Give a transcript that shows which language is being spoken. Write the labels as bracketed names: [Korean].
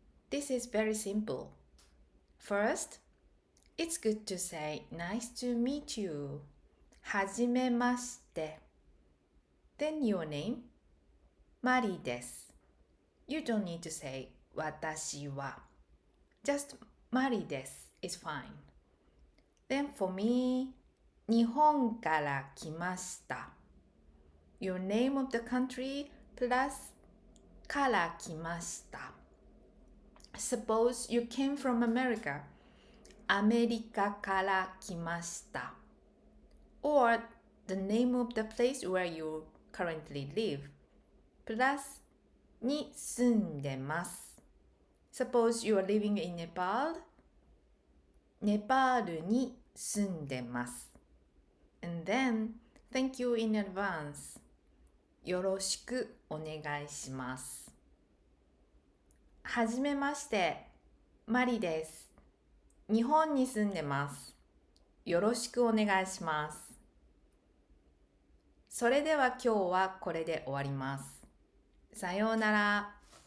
[English] This is very simple. First, it's good to say nice to meet you. [Japanese] はじめまして. [English] Then your name. [Japanese] マリです。 [English] You don't need to say 私は. Just [Japanese] マリです [English] is fine. Then for me, [Japanese] 日本から来ました。 [English] Your name of the country plus [Japanese] から来ました。 [English] Suppose you came from America. [Japanese] アメリカから来ました。 [English] Or the name of the place where you currently live. Plus [Japanese] に住んでます。 [English] Suppose you are living in Nepal. [Japanese] ネパールに住んでます。 [English] And then, thank you in advance. [Japanese] よろしくお願いします。はじめまして、マリです。日本に住んでます。よろしくお願いします。それでは今日はこれで終わります。さようなら。